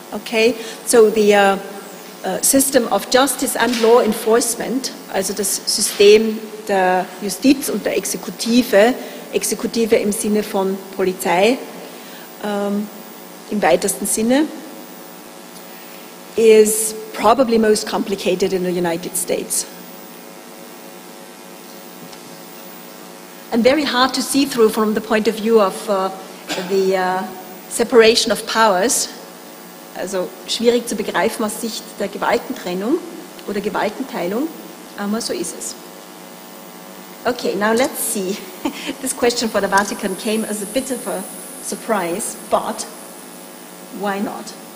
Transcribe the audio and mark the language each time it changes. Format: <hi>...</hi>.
<en>Okay, so the System of Justice and Law Enforcement,</en> <de>also das System der Justiz und der Exekutive, Exekutive im Sinne von Polizei, im weitesten Sinne,</de> <en>is probably most complicated in the United States. And very hard to see through from the point of view of the separation of powers.</en> <de>Also schwierig zu begreifen aus Sicht der Gewaltentrennung oder Gewaltenteilung, aber so ist es.</de> <en>Okay, now let's see. This question for the Vatican came as a bit of a surprise, but why not?</en>